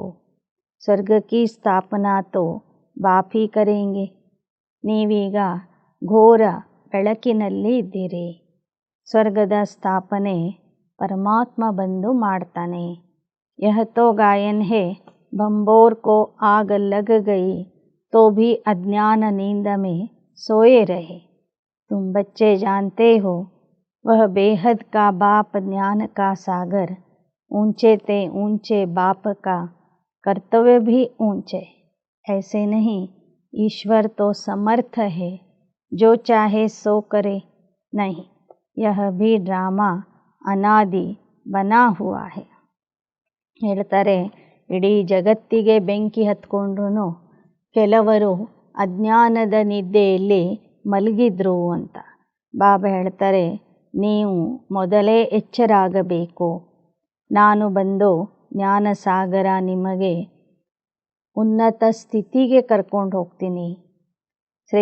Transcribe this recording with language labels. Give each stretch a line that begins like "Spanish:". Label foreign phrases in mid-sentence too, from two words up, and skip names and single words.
Hindi: स्वर्ग की स्थापना तो बाप ही करेंगे.
Kannada: ನೀವೀಗ ಘೋರ ಬೆಳಕಿನಲ್ಲಿ ಇದ್ದೀರಿ. ಸ್ವರ್ಗದ ಸ್ಥಾಪನೆ ಪರಮಾತ್ಮ ಬಂದು ಮಾಡ್ತಾನೆ.
Hindi: यह तो गायन है बंबोर को आग लग गई तो भी अज्ञान नींद में सोए रहे. तुम बच्चे जानते हो वह बेहद का बाप ज्ञान का सागर. ऊंचे ते ऊंचे बाप का कर्तव्य भी ऊंचे. ऐसे नहीं, ईश्वर तो समर्थ है, जो चाहे सो करे. नहीं, यह भी ड्रामा अनादि बना हुआ है.
Kannada: ಹೇಳ್ತಾರೆ ಇಡೀ ಜಗತ್ತಿಗೆ ಬೆಂಕಿ ಹತ್ಕೊಂಡ್ರೂ ಕೆಲವರು ಅಜ್ಞಾನದ ನಿದ್ದೆಯಲ್ಲಿ ಮಲಗಿದ್ರು ಅಂತ. ಬಾಬಾ ಹೇಳ್ತಾರೆ ನೀವು ಮೊದಲೇ ಎಚ್ಚರಾಗಬೇಕು. ನಾನು ಬಂದು ಜ್ಞಾನಸಾಗರ ನಿಮಗೆ ಉನ್ನತ ಸ್ಥಿತಿಗೆ ಕರ್ಕೊಂಡು ಹೋಗ್ತೀನಿ.